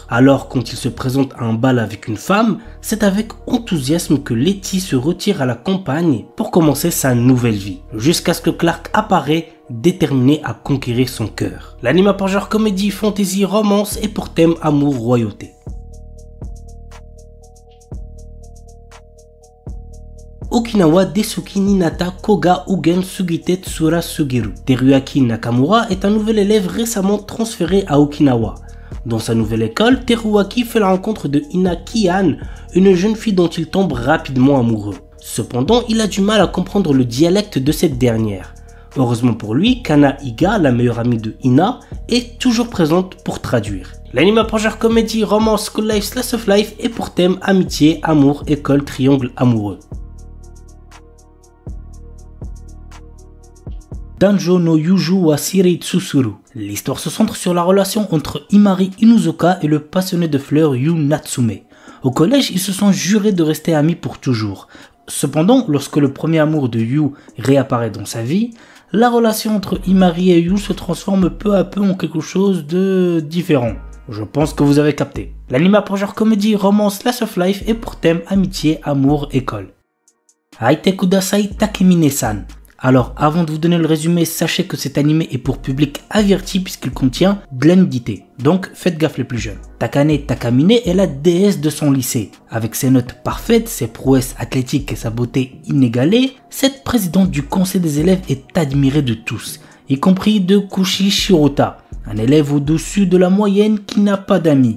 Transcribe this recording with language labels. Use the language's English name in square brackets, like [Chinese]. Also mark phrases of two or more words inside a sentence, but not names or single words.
[French] Alors quand il se présente à un bal avec une femme, c'est avec enthousiasme que Letty se retire à la campagne pour commencer sa nouvelle vie. Jusqu'à ce que Clark apparaît, déterminé à conquérir son cœur. L'anime a pour genre comédie, fantasy, romance et pour thème amour, royauté. Okinawa Desuki Ninata Koga Ugen Sugite Tsura Sugiru. Teruaki Nakamura est un nouvel élève récemment transféré à Okinawa. Dans sa nouvelle école, Teruaki fait la rencontre de Ina Kian, une jeune fille dont il tombe rapidement amoureux. Cependant, il a du mal à comprendre le dialecte de cette dernière. Heureusement pour lui, Kana Iga, la meilleure amie de Ina, est toujours présente pour traduire. L'anime pour genre comédie, romance, [English] school life, slice of life [French] et pour thème amitié, amour, école, triangle amoureux. Danjo no Yuju wa Shirei Tsusuru. L'histoire se centre sur la relation entre Imari Inuzuka et le passionné de fleurs Yu Natsume. Au collège, ils se sont jurés de rester amis pour toujours. Cependant, lorsque le premier amour de Yu réapparaît dans sa vie, la relation entre Imari et Yu se transforme peu à peu en quelque chose de différent. Je pense que vous avez capté. L'anime a pour genre comédie, romance, [English] slice of life [French] et pour thème amitié, amour, école. Aite kudasai Takemine-san. Alors avant de vous donner le résumé, sachez que cet anime est pour public averti puisqu'il contient de la nudité. Donc faites gaffe les plus jeunes. Takane Takamine est la déesse de son lycée. Avec ses notes parfaites, ses prouesses athlétiques et sa beauté inégalée, cette présidente du conseil des élèves est admirée de tous, y compris de Kushi Shirota, un élève au-dessus de la moyenne qui n'a pas d'amis.